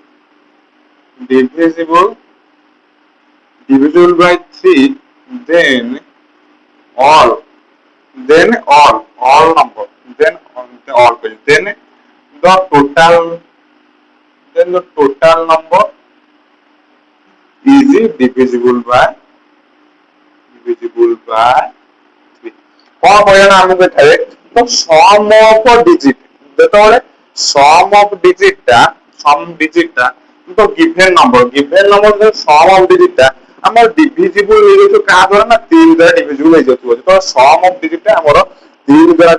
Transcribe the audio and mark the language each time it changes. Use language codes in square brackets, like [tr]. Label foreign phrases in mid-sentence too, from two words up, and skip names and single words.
[en] divisible by 3 then all all number then all then the total number is divisible by 3 [or] କଣ କହିବା ନା ଆମକୁ ଏଠାରେ ତ [en] sum of digit ଯେତେବେଳେ sum digit [or] ଟା ତ [en] given number sum of digit [or] ଟା ଆମର ଡିଭିଜିବୁଲ ହେଇଯାଉଥିବ କାହା ଦ୍ୱାରା ନା 3 ଦ୍ୱାରା ଡିଭିଜିବୁଲ ହେଇଯାଉଥିବ ଯେତେବେଳେ [en] sum of digit [or] ଟା ଆମର 3 ଦ୍ୱାରା